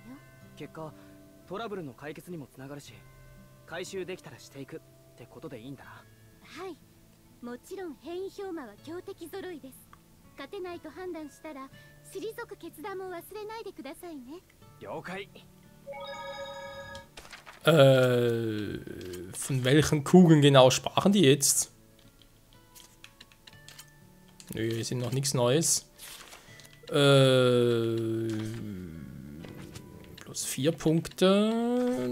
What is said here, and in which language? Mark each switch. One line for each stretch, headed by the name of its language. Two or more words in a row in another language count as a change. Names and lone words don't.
Japanese: 結果トラブルの解決にもつながるし、回収できたらしていくってことでいいんだな。はい、もちろん変異氷魔は強敵揃いです。勝てないと判断したら退く決断も忘れないでくださいね。了解。
German: Von welchen Kugeln genau sprachen die jetzt? Nö, hier sind noch nichts Neues. Plus 4 Punkte.